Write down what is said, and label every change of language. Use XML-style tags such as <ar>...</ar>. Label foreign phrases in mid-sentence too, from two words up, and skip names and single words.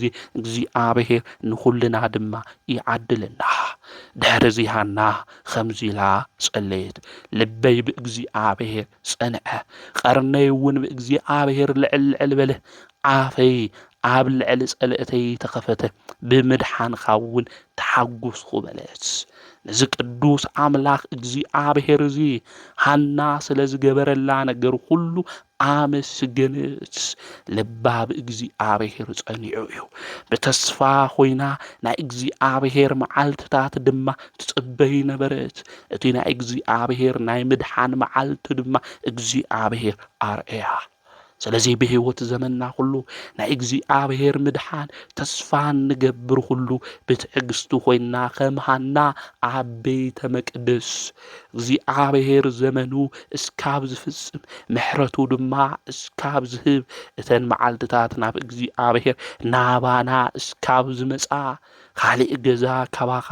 <ti>እግዚአብሔር ንኹልና ድማ ይዓድለና ድሕሪ ሃና ከምዚ ኢላ ጸለየት ልበይ ብእግዚአብሔር ጸንዐ ቀርነይ እውን ብእግዚአብሔር ልዕል በለ ዓፈይ ኣብ ልዕሊ ጸልእተይ ተኸፈተ ብምድሓንኻ እውን ተሓጐስኩ በለት ነዚ ቅዱስ ኣምላኽ እግዚአብሔር እዚ ሃና ስለ ዝገበረላ ነገር ሁሉ ኣመስገነት ልባ ብእግዚአብሔር ጸኒዑ እዩ ብተስፋ ኮይና ናይ እግዚአብሔር መዓልትታት ድማ ትጽበይ ነበረት እቲ ናይ እግዚአብሔር ናይ ምድሓን መዓልቲ ድማ እግዚአብሔር ኣርአያ ስለዚህ በህይወት ዘመንና ሁሉ ናይ እግዚአብሔር ምድሓን ተስፋን ንገብር ሁሉ ብትዕግስቱ ኮይና ከምሃና ኣብ ቤተ መቅደስ እግዚአብሔር ዘመኑ እስካብ ዝፍጽም ምሕረቱ ድማ እስካብ ዝህብ እተን መዓልትታት ናብ እግዚአብሔር ናባና እስካብ ዝመጻ ካሊእ ገዛ ካባኻ</ti>